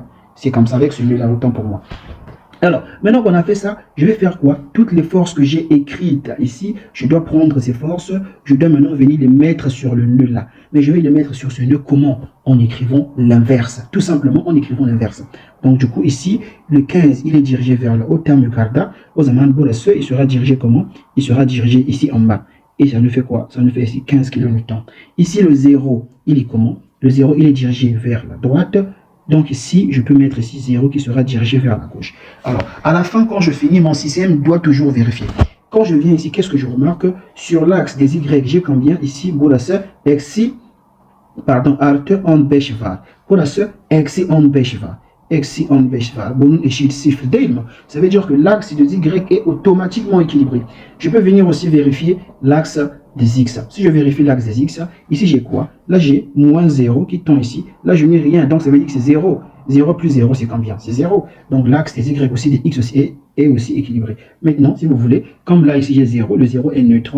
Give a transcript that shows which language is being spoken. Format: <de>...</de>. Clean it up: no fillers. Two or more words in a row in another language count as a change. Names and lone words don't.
<fr>C'est comme ça avec ce nœud-là, autant pour moi. Alors, maintenant qu'on a fait ça, je vais faire quoi? Toutes les forces que j'ai écrites ici, je dois prendre ces forces, je dois maintenant venir les mettre sur le nœud là. Mais je vais les mettre sur ce nœud comment? En écrivant l'inverse. Tout simplement en écrivant l'inverse. Donc du coup ici, le 15, il est dirigé vers le haut terme yukarıda.</fr> <tr>O zaman burası,</tr> <fr>il sera dirigé comment? Il sera dirigé ici en bas. Et ça nous fait quoi? Ça nous fait ici 15 kN. Ici, le 0, il est comment? Le 0, il est dirigé vers la droite. Donc ici, je peux mettre ici 0 qui sera dirigé vers la gauche. Alors, à la fin, quand je finis, mon système doit toujours vérifier. Quand je viens ici, qu'est-ce que je remarque? Sur l'axe des Y, j'ai combien? Ici,</fr> <tr>burası eksi, artı 15 var. Burası eksi 15 var. Eksi 15 var. Bunun eşit 0 değil mi?</tr> <fr>Ça veut dire que l'axe des Y est automatiquement équilibré. Je peux venir aussi vérifier l'axe des X. Si je vérifie l'axe des X, ici j'ai quoi? Là j'ai moins 0 qui tend ici. Là je n'ai rien, donc ça veut dire que c'est 0. 0 plus 0 c'est combien? C'est 0. Donc l'axe des Y aussi, des X aussi est aussi équilibré. Maintenant, si vous voulez, comme là ici j'ai 0, le 0 est neutre.</fr>